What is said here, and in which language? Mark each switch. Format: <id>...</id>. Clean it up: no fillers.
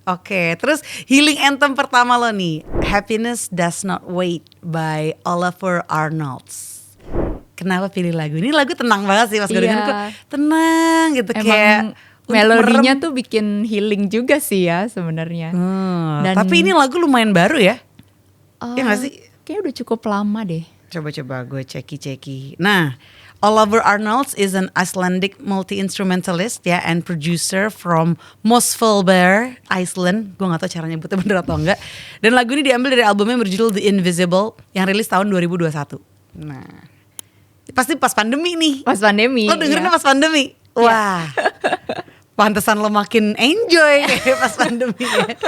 <id>Oke, terus healing anthem pertama lo nih, Happiness Does Not Wait by Oliver Arnolds. Kenapa pilih lagu ini? Lagu tenang banget sih pas gue denger kok tenang gitu. Emang kayak melodinya tuh bikin healing juga sih ya sebenarnya. Tapi ini lagu lumayan baru ya? Ya nggak sih? Kayaknya udah cukup lama deh. Coba gue ceki.</id> <en>Nah, Oliver Arnolds is an Icelandic multi-instrumentalist ya and producer from Mosfellberg, Iceland.</en> <id>Gue gak tahu cara nyebutnya bener atau enggak. Dan lagu ini diambil dari albumnya berjudul The Invisible yang rilis tahun 2021. Nah, pasti pas pandemi nih. Pas pandemi. Lo dengerinnya pas pandemi. Wah. Pantesan lo makin enjoy kayak pas pandemi ya.</id>